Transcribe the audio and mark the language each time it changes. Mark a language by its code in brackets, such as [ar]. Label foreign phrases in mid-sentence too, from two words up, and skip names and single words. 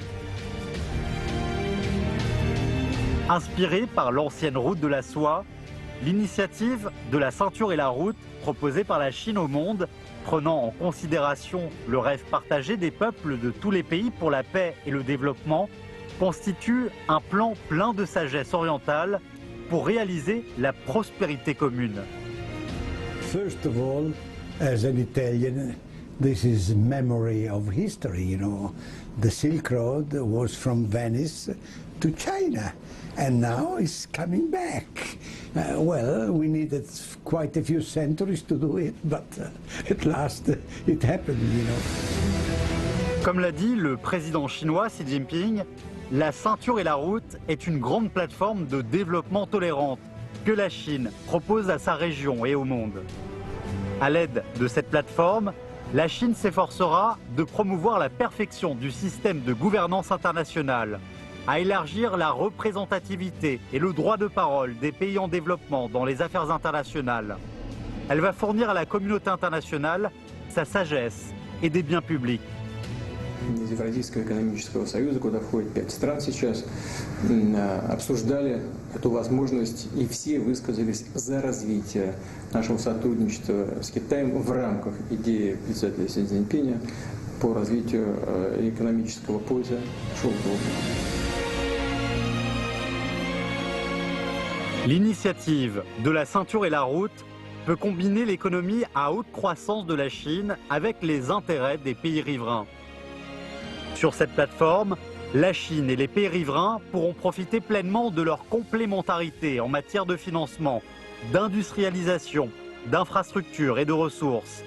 [fr] Inspirée par l'ancienne route de la soie, l'initiative de la ceinture et la route proposée par la Chine au monde, prenant en considération le rêve partagé des peuples de tous les pays pour la paix et le développement, constitue un plan plein de sagesse orientale pour réaliser la prospérité commune. [en] First of all, as an Italian, this is memory of history, you know. The Silk Road was from Venice to China, and now it's coming back. Well, we needed quite a few centuries to do it, but at last it happened, you know. [fr] Comme l'a dit le président chinois Xi Jinping, la ceinture et la route est une grande plateforme de développement tolérante que la Chine propose à sa région et au monde. À l'aide de cette plateforme, la Chine s'efforcera de promouvoir la perfection du système de gouvernance internationale, à élargir la représentativité et le droit de parole des pays en développement dans les affaires internationales. Elle va fournir à la communauté internationale sa sagesse et des biens publics. [ru] из Евразийского экономического союза, куда входит 5 стран сейчас, обсуждали эту возможность, и все высказались за развитие нашего сотрудничества с Китаем в рамках идеи председателя Си Цзиньпиня по развитию экономического пояса Шелкового. [fr] L'initiative de la ceinture et la route peut combiner l'économie à haute croissance de la Chine avec les intérêts des pays riverains. Sur cette plateforme, la Chine et les pays riverains pourront profiter pleinement de leur complémentarité en matière de financement, d'industrialisation, d'infrastructures et de ressources.